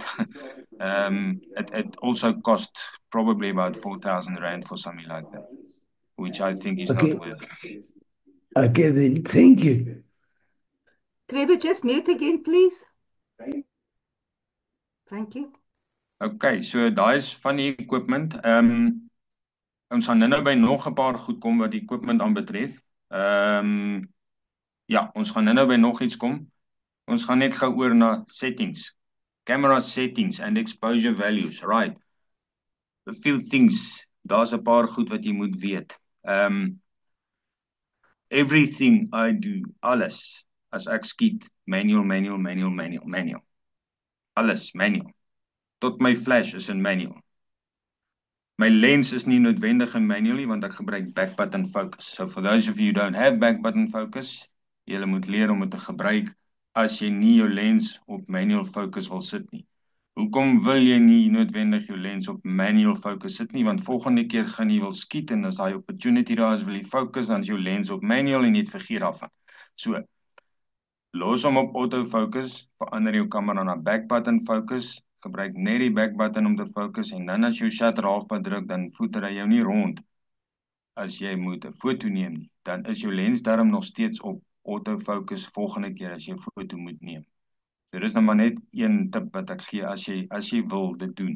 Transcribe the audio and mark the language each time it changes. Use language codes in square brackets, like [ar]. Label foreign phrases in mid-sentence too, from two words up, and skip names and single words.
[en] It also costs probably about 4,000 Rand for something like that, which I think is Okay. not worth it. Okay, then, thank you. Trevor, just mute again, please. Thank you. [af] Okay, so daai is van die equipment. Ons gaan nou by nog 'n paar goed kom wat die equipment aanbetref. Ja, ons gaan nou by nog iets kom. Ons gaan net gou oor na settings. [en] Camera settings and exposure values, right? A few things. [af] Daar's 'n paar goed wat jy moet weet. [en] Everything I do, [af] alles, as ek skiet, manual. Alles manual. Tot my flash is in manual. My lens is nie noodwendig in manual nie, want ek gebruik [en] back button focus. So for those of you who don't have back button focus, [af] julle moet leer om dit te gebruik as jy nie jou lens op [en] manual focus [af] wil sit nie. Hoekom wil jy nie noodwendig jou lens op [en] manual focus [af] sit nie? Want volgende keer gaan jy wil skiet en as daai opportunity daar is, wil jy focus, dan is jou lens op manual en jy het vergeet daarvan. So, los hom op autofocus, verander jou kamera na [en] back button focus, [af] gebruik net die [en] back button [af] om te fokus en dan as jou shutter halfpad druk, dan voeter hy jou nie rond as jy moet 'n foto neem nie. Dan is jou lens darm nog steeds op autofocus volgende keer as jy 'n foto moet neem. So dis nou maar net een tip wat ek gee as jy wil dit doen.